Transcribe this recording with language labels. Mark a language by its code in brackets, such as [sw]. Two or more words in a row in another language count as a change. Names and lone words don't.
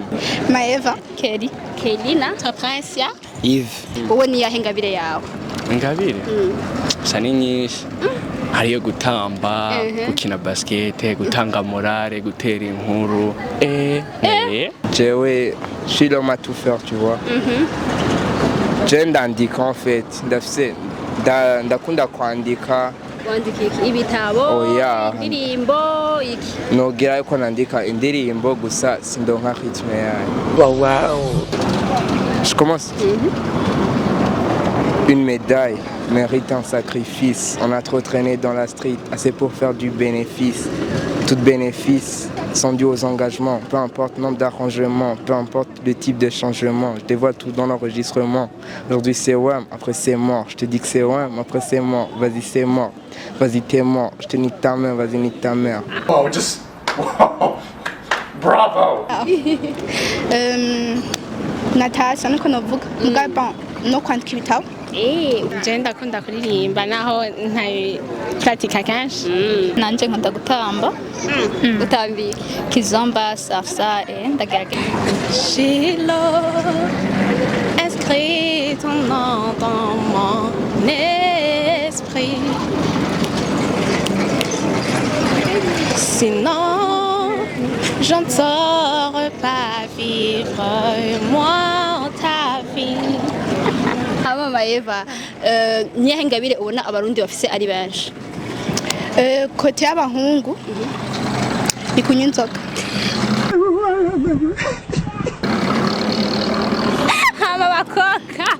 [rn] Maeva. Kelly na Prince. Yves. Wowe niyahe Ingabire yawe? Ingabire? Sa ni nyinshi. Hariyo gutamba, gukina basket, gutanga morale, gutera inkuru. Jewe, [fr] je suis l'homme à tout faire, tu vois. J'aime d'andika en fait. [rn] Ndakunda kwandika. Wandika iki? Ibitabo? Oya. Indirimbo iki? Nogira yuko nandika indirimbo gusa sindonka rythme yayo. Wow. [fr] Je commence. Une médaille mérite un sacrifice. On a trop traîné dans la street, assez pour faire du bénéfice. Tout bénéfice sont dus aux engagements. Peu importe le nombre d'arrangements, peu importe le type de changement. Je dévoile tout dans l'enregistrement. Aujourd'hui c'est wham, après c'est mort. Je te dis que c'est wham, après c'est mort. Vas-y c'est mort, vas-y t'es mort. Je te nique ta mère, vas-y nique ta mère. [en] Oh, just wow. Bravo. [rn] Natasha niko novuga mugabo no kwandika ibitabo. Je ndakunda kuririmba naho ntayi pratika kenshi. Nanje nkunda gutamba. Utambi Kizomba, salsa, ndagerageza. [fr] Shilo, inscris ton nom dans mon esprit. Sinon, je ne saurais pas vivre moi ta vie. [rn] Mama Eva, niyahe Ingabire ubona Abarundi bafise ari benshi? Kote y'abahungu ni kunywa inzoga. Hama bakoka.